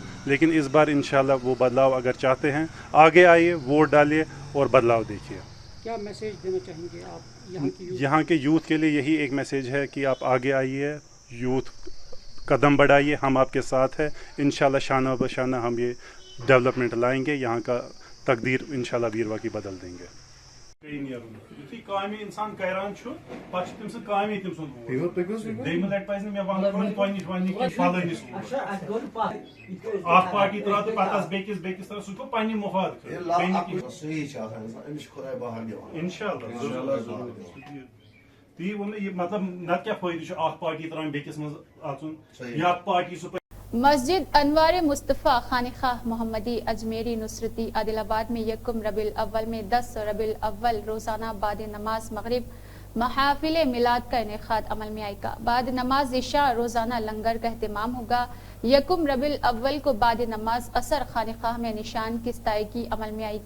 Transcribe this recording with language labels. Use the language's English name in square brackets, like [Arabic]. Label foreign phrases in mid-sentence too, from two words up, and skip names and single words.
[Urdu] لیکن اس بار انشاءاللہ وہ بدلاؤ اگر چاہتے ہیں آگے آئیے، ووٹ ڈالیے اور بدلاؤ دیکھیے۔ کیا میسیج دینا چاہیں گے آپ یہاں کے یوتھ کے لیے یہی ایک میسیج ہے کہ آپ آگے آئیے، یوتھ قدم بڑھائیے، ہم آپ کے ساتھ ہیں، انشاءاللہ شانہ بشانہ ہم یہ ڈیولپمنٹ لائیں گے، یہاں کا تقدیر انشاءاللہ بیروا کی بدل دیں گے۔ [Kashmiri] یُتھُے کامہِ اِنسان کَران چھُ پَتہٕ چھُ تٔمۍ سٕنٛز کامے تٔمۍ سُنٛد بوج۔ دوٚیمہِ لَٹہِ پَزِ نہٕ مےٚ وَنُن تۄہہِ نِش وَنہِ کہِ فلٲنِس اکھ پارٹی ترٛاو تہٕ پَتہٕ آسہِ بیٚکِس ترٛاو، سُہ گوٚو پنٛنہِ مُفاد خٲطرٕ۔ اِنشاءاللہ تی ووٚن مےٚ، یہِ مطلب نتہٕ کیٛاہ فٲیدٕ چھُ اکھ پارٹی ترٛاوٕنۍ بیٚکِس منٛز اَژُن یا پارٹی سُہ۔ [Urdu] مسجد انوار مصطفیٰ خانقاہ محمدی اجمیری نصرتی عادل آباد میں یکم ربیع الاول میں 10 ربیع الاول روزانہ بعد نماز مغرب محافل میلاد کا انعقاد عمل میں آئے گا۔ بعد نماز عشاء روزانہ لنگر کا اہتمام ہوگا۔ یکم ربیع الاول کو بعد نماز عصر خانقاہ میں نشان کی ستائیگی عمل میں آئے گی۔